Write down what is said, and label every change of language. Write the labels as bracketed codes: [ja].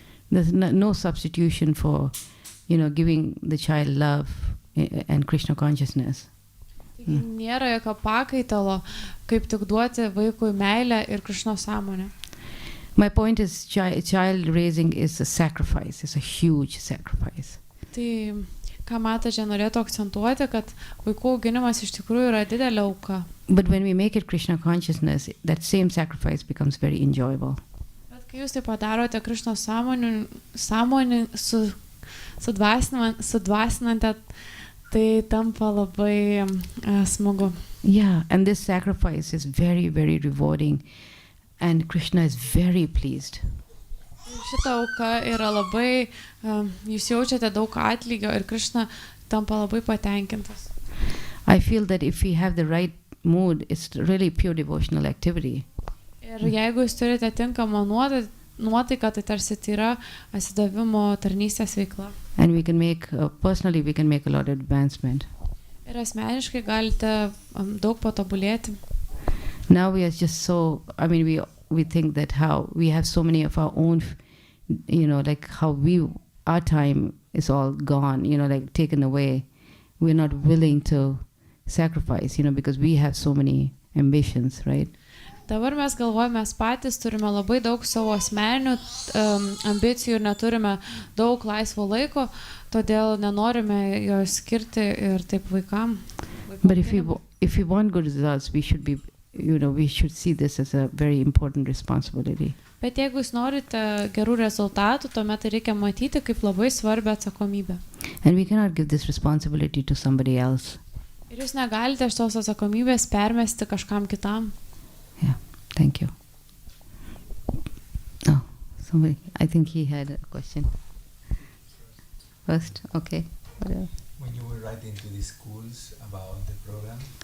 [en] There's no substitution for, giving the child love and Krishna consciousness. [lt] Taigi, nėra jokio pakaitalo, kaip tik duoti vaikui meilę ir Krišnos sąmonę. [en] My point is child raising is a sacrifice. It's a huge sacrifice. [lt] Tai, ką Mataji norėtų akcentuoti, kad vaikų auginimas iš tikrųjų yra didelė auka. [en] But when we make it Krishna consciousness, that same sacrifice becomes very enjoyable. [lt] Bet kai jūs tai padarote Krišnos sąmonį sudvasinate, tai tampa labai smagu. [en] Yeah, and this sacrifice is very, very rewarding. And Krishna is very pleased. [lt] Šita auka yra labai, jūs jaučiate daug atlygio ir Krishna tampa labai patenkintas. [en] I feel that if we have the right mood, it's really pure devotional activity. [lt] Ir jeigu jūs turite tinkamą nuotaiką, tai tarsi tai yra atsidavimo tarnystės veikla. [en] And we can make, personally we can make a lot of advancement. [lt] Ir asmeniškai galite daug patobulėti. [en] Now we are just so, we think that how we have so many of our own, like how our time is all gone, like taken away. We're not willing to sacrifice, because we have so many ambitions, right? [lt] Dabar mes galvojame, mes patys turime labai daug savo asmeninių ambicijų ir neturime daug laisvo laiko, todėl nenorime jo skirti ir taip vaikam. [en] But if we want good results, we should be we should see this as a very important responsibility. [lt] Bet jeigu jūs norite gerų rezultatų, tuomet reikia matyti kaip labai svarbią atsakomybę. [en] And we cannot give this responsibility to somebody else. [lt] Ir jūs negalite šitos atsakomybės permesti kažkam kitam. [en] Yeah, thank you. Oh, somebody, I think he had a question. First, okay. Whatever. When you were writing to the schools about the program,